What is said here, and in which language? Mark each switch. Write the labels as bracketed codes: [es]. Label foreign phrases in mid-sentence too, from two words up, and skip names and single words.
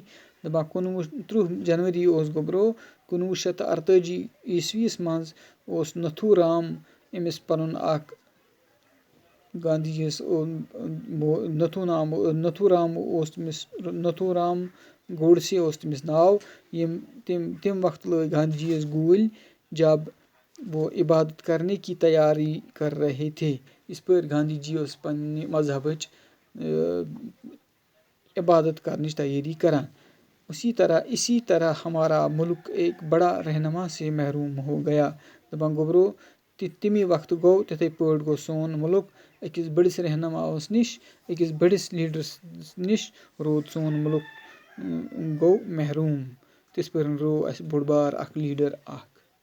[ks] دپان 30 جنوری اوس گوبرو 1948 منٛز اوس نتھو رام أمِس پنُن اکھ گاندھی جی یس نتھو رام گوڈسے اوس تٔمِس ناو. تمہِ وقتہٕ لٲگۍ گاندھی جی یس گوٗلۍ [ur] جب وہ عبادت کرنے کی تیاری کر رہے تھے. [ks] یِژ پٲٹھۍ گاندھی جی اوس پنٛنہِ مذہبٕچ عبادت کرنٕچ تیٲری کران [ur] اسی طرح ہمارا ملک ایک بڑا رہنما سے محروم ہو گیا [ks] دَپان گوٚبرو تَمی وقتہٕ گوٚو تِتھَے پٲٹھۍ گوٚو سون مُلک أکِس بٔڑِس رہنماوَس نِش أکِس بٔڑِس لیٖڈرَس نِش روٗد سون مُلک گوٚو محروٗم تِژھ پٲٹھۍ روو اَسہِ بوٚڑ بار اَکھ لیٖڈَر اَکھ